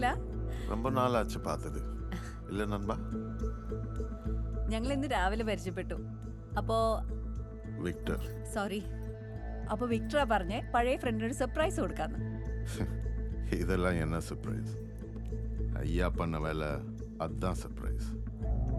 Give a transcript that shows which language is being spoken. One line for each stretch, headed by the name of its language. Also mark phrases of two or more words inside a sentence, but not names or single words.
Tamil: ரொம்ப நாளாச்சு பார்த்தது. இல்ல நண்பா?
Malayalam: ഞങ്ങൾ ഇന്ന് രാവിലെ പരിചയപ്പെട്ടു. അപ്പോ വിക്ടർ. സോറി. അപ്പൊ വിക്ടറാ പറഞ്ഞേ പഴയ ഫ്രണ്ടിനൊരു സർപ്രൈസ് കൊടുക്കാന്ന്.
Tamil: இதெல்லாம் என்ன சர்ப்ரைஸ்? ஐயா பண்ண வேலை அதான் சர்ப்ரைஸ்.